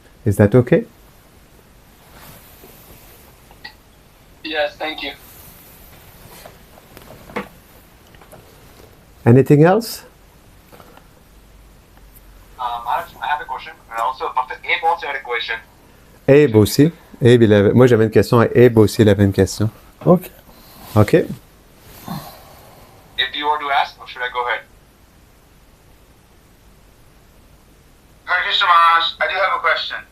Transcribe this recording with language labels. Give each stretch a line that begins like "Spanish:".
English: Is that okay? Yes, thank you. Anything else? Maharaj, I have a question. And also, after Abe also had a question.
French: Abe aussi. Moi, j'avais une question. Abe aussi, il avait une question.
English: Ok. OK? If you want to ask, or should I go ahead? Hare Krishna Maharaj, I do have a question.